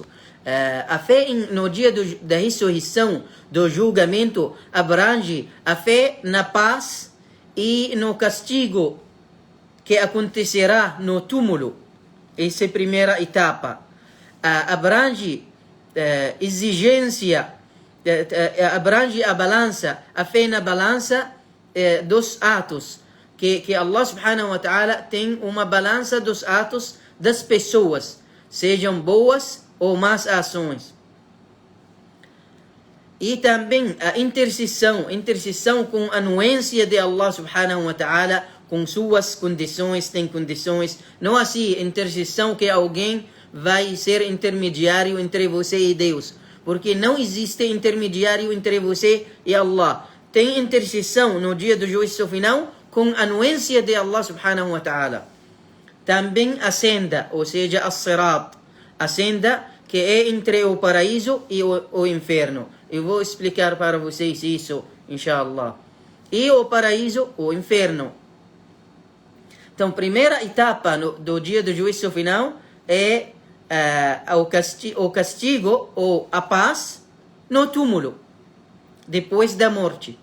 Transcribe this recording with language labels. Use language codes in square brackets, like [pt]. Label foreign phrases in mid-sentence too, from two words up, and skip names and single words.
[pt] A fé no dia da ressurreição, do julgamento, abrange a fé na paz e no castigo que acontecerá no túmulo. Essa é a primeira etapa. Abrange exigência, abrange a balança, a fé na balança dos atos. Que Allah [ar] سبحانه وتعالى [pt] tem uma balança dos atos das pessoas, sejam boas ou más ações. E também a intercessão com a anuência de Allah [ar] سبحانه وتعالى, [pt] com suas condições, tem condições. Não assim, intercessão que alguém vai ser intermediário entre você e Deus. Porque não existe intermediário entre você e Allah. Tem intercessão no dia do juízo final com a anuência de Allah [ar] سبحانه وتعالى. [pt] Também a senda, ou seja, as-sirat. A senda que é entre o paraíso e o inferno. Eu vou explicar para vocês isso, inshallah. E o paraíso, o inferno. Então, primeira etapa do dia do juízo final é o castigo ou a paz no túmulo, depois da morte.